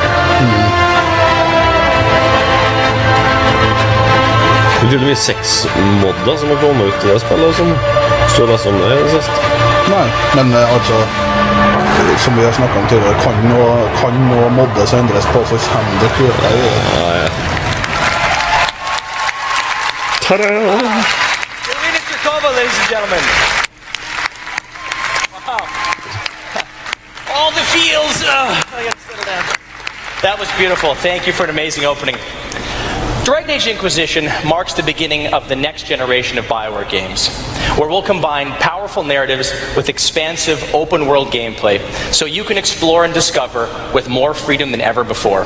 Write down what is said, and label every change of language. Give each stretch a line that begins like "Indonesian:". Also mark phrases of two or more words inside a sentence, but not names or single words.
Norwegian: Det er tydeligvis 6 modder som har kommet ut i det spillet, som står det som det sist. Nei, men altså, som vi har snakket om tidligere, kan noe moddes og endres på, så kommer det kule i det.
English: Ta-da! Mr. Cover, ladies and gentlemen. Wow. All the feels. I gotta settle down. That was beautiful. Thank you for an amazing opening. Dragon Age Inquisition marks the beginning of the next generation of BioWare games, where we'll combine powerful narratives with expansive open-world gameplay, so you can explore and discover with more freedom than ever before.